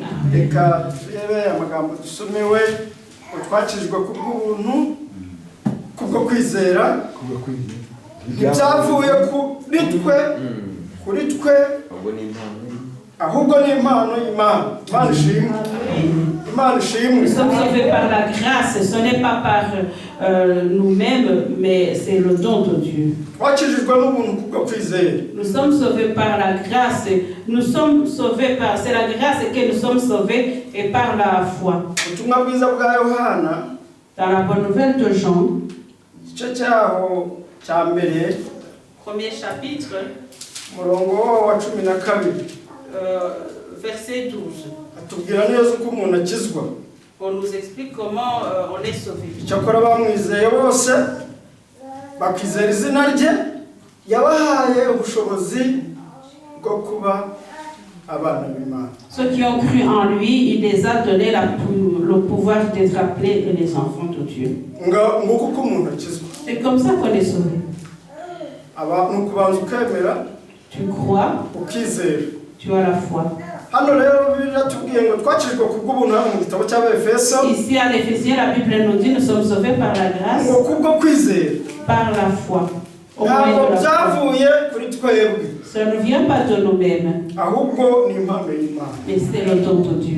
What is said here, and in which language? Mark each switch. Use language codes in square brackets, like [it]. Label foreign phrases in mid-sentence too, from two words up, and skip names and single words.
[rw] Reka turebe amagambo dusomewe, twakijwe kubw'ubuntu kubwo kwizera, ntibyavuye kuri twe ahubwo ni impano y'Imana. Imana ishimwe. Imana ishimwe. [fr] Nous sommes sauvés par la grâce, ce n'est pas par nous-mêmes, mais c'est le don de Dieu. [rw] Twakijijwe n'ubuntu kubwo kwizera. [fr] Nous sommes sauvés par la grâce, nous sommes sauvés par, c'est la grâce que nous sommes sauvés et par la foi. [rw] Ubutumwa bwiza bwa Yohana, [fr] dans la bonne nouvelle de Jean, [rw] igice cyaho cya mbere, [fr] premier chapitre, [rw] murongo wa 12, [fr] verset 12. [rw] Atubwira neza uko umuntu akizwa. [fr] On nous explique comment on est sauvé. [rw] Cyakora bamwizeye bose bakizera izina rye, yabahaye ubushobozi bwo kuba abana b'Imana. [fr] Ceux qui ont cru en lui, il les a donné le pouvoir d'être appelés les enfants de Dieu. [rw] Nguko uko umuntu akizwa. [fr] C'est comme ça qu'on est sauvé. [rw] Abantu kubanza ukemera, [fr] tu crois, [rw] ukizera, [fr] tu as la foi. Ici à l'Éphésiens, la Bible nous dit nous sommes sauvés par la grâce, par la foi. Au moyen de la foi. Ça ne vient pas de nous-mêmes, mais c'est le don de Dieu.